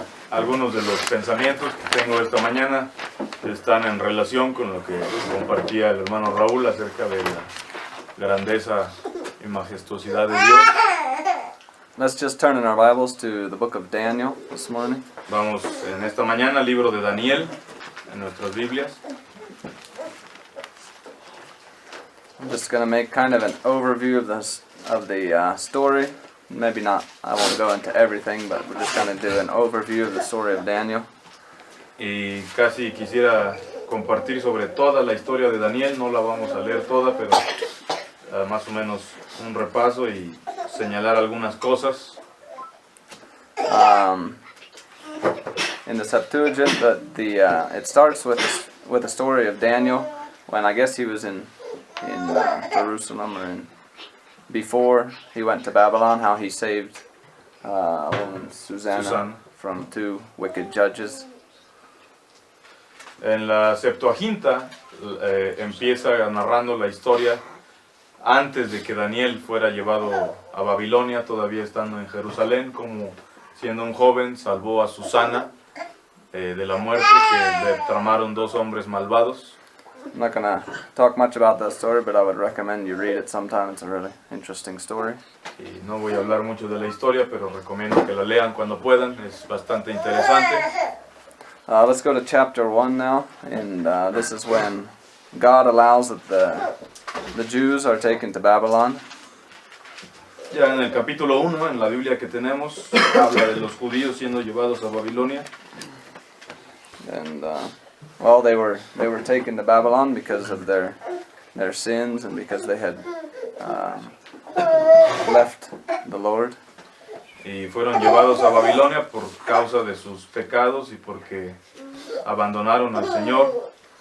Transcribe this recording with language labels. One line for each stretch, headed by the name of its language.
Spanish: Algunos de los pensamientos que tengo esta mañana están en relación con lo que compartía el hermano Raúl acerca de la grandeza y majestuosidad de Dios.
English: Let's just turn in our Bibles to the book of Daniel this morning.
Spanish: Vamos en esta mañana al libro de Daniel en nuestras Biblias.
English: I'm just going to make kind of an overview of the story. Maybe not, I won't go into everything, but we're just going to do an overview of the story of Daniel.
Spanish: Y casi quisiera compartir sobre toda la historia de Daniel, no la vamos a leer toda, pero más o menos un repaso y señalar algunas cosas.
English: In the Septuagint, it starts with the story of Daniel when I guess he was in Jerusalem or before he went to Babylon, how he saved Susanna from two wicked judges.
Spanish: En la Septuaginta empieza narrando la historia antes de que Daniel fuera llevado a Babilonia, todavía estando en Jerusalén, como siendo un joven salvó a Susana de la muerte que le tramaron dos hombres malvados.
English: I'm not going to talk much about that story, but I would recommend you read it sometime. It's a really interesting story.
Spanish: Y no voy a hablar mucho de la historia, pero recomiendo que la lean cuando puedan, es bastante interesante.
English: Let's go to chapter 1 now, and this is when God allows that the Jews are taken to Babylon.
Spanish: Ya en el capítulo 1, en la Biblia que tenemos, habla de los judíos siendo llevados a Babilonia.
English: And well, they were taken to Babylon because of their sins and because they had left the Lord.
Spanish: Y fueron llevados a Babilonia por causa de sus pecados y porque abandonaron al Señor.